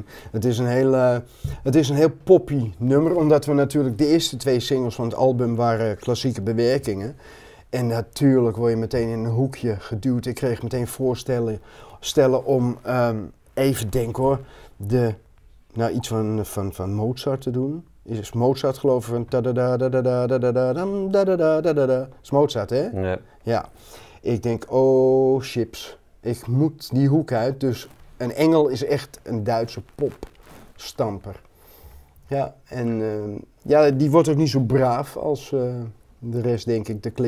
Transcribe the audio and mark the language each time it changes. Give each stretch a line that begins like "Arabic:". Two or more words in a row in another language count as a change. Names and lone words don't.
Dutch: Het is een heel poppy nummer, omdat we natuurlijk de eerste 2 singles van het album waren klassieke bewerkingen. En natuurlijk word je meteen in een hoekje geduwd. Ik kreeg meteen voorstellen om, even denken hoor, iets van Mozart te doen. Is Mozart geloof ik van ta-da-da-da-da-da-da-da-da-da-da-da-da. Is Mozart, hè? Ja. Ja. Ik denk, oh chips, ik moet die hoek uit. Dus een engel is echt een Duitse popstamper. Ja, en die wordt ook niet zo braaf als de rest, denk ik, de clip.